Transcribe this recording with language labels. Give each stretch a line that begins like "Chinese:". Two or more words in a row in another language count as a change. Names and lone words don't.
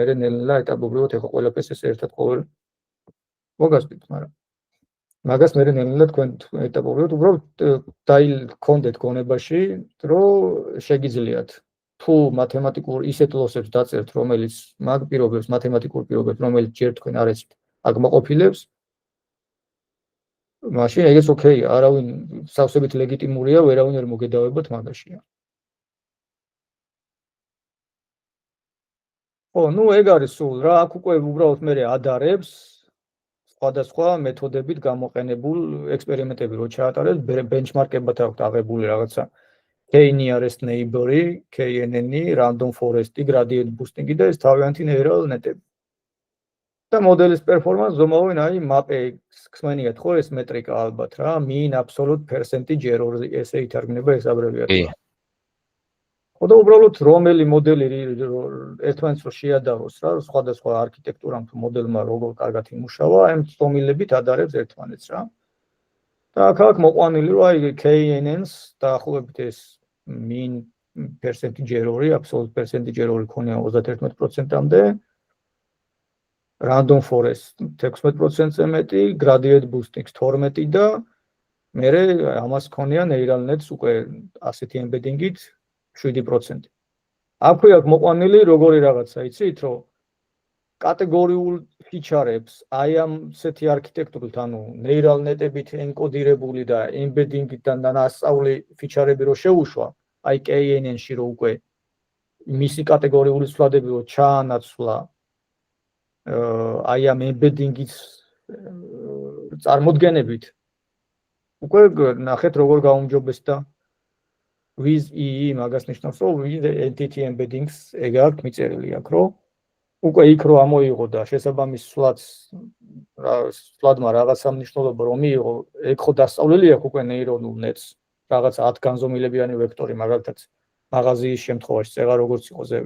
Georgian: ნელ-ნელა ეტაპობრივად ეხლა ყველაფერს ეს ერთად ყოველ მოგასწრით, მაგრამ მაგას მე ნელ-ნელა თქვენ ეტაპობრივად უბრალოდ დაიქონდეთ გონებაში, რომ შეგიძლიათ თუ მათემატიკურ ისეთ ლოსებს დაწერთ, რომელიც მაგ პირობებს, მათემატიკურ პირობებს, რომელიც ჯერ თქვენ არ ეცით, აკმაყოფილებს, მაშინ ეგეც ოკეია, არავინ სავსებით ლეგიტიმურია, ვერავინ არ მოგედავებათ მაგაშია. ხო, ნუ ეგ არის სულ რა, აქ უკვე უბრალოდ მე ადარებს სხვადასხვა მეთოდებით გამოყენებულ ექსპერიმენტები რო ჩაატარეთ, ბენჩმარკებად აქვს აღებული რაღაცა
English: k-nearest neighbor-
Georgian: ი, KNN-ი,
English: random forest-ი, gradient boosting-ი
Georgian: და ეს თავიანთი
English: neural net-ები.
Georgian: და მოდელის პერფორმანს ზომავენ აი MAP-X, ხსენიათ ხო ეს მეტრიკა ალბათ რა,
English: mean absolute percentage error
Georgian: ესე ითარგმნება ეს აბრევიატურა. ხო და უბრალოდ რომელი მოდელი ერთმანეთს რო შეადაროს რა, სხვადასხვა არქიტექტურამ თუ მოდელმა როგორ კარგად იმუშავა, ამ სტომილებით ადარებს ერთმანეთს რა. და აქ მოყვანილი რომ აი KNN-ს დაახლოებით ეს
English: mean percentage error-
Georgian: ი,
English: absolute percentage error-
Georgian: ი ქონია 31%-მდე.
English: Random forest 16%-ზე მეტი, gradient boosting
Georgian: 12 და მე ამას ქონია
English: neural nets
Georgian: უკვე ასეთი embedding-ით 7%. აქვე აქვს მოყვანილი როგორი რაღაცა, იცით, რომ კატეგორიულ ფიჩარებს აი ამ ასეთი არქიტექტურით, ანუ
English: neural net-
Georgian: ებით ენკოდირებული და embedding-იდან დასწავლი ფიჩარები რო შეუშვა, აი KNN-ში რო უკვე მისი კატეგორიული ცვლადები რო ჩაანაცვლა აი ამ embedding-ის წარმოდგენებით უკვე ნახეთ როგორ გაუმჯობესდა
English: with EE
Georgian: მაგას ნიშნავს, რომ
English: with entity embeddings
Georgian: ეგ აქვს მიწერილი აქ, რომ უკვე იქ რო ამოიღო და შესაბამის სვლადმა რაღაცა მნიშვნელობა რომ მიიღო, ეგ ხო დასწავლელი აქვს უკვე
English: neuronal nets,
Georgian: რაღაცა 10 განზომილებიანი ვექტორი, მაგალითად მაღაზიის შემთხვევაში წეღა როგორც იყო ზევით.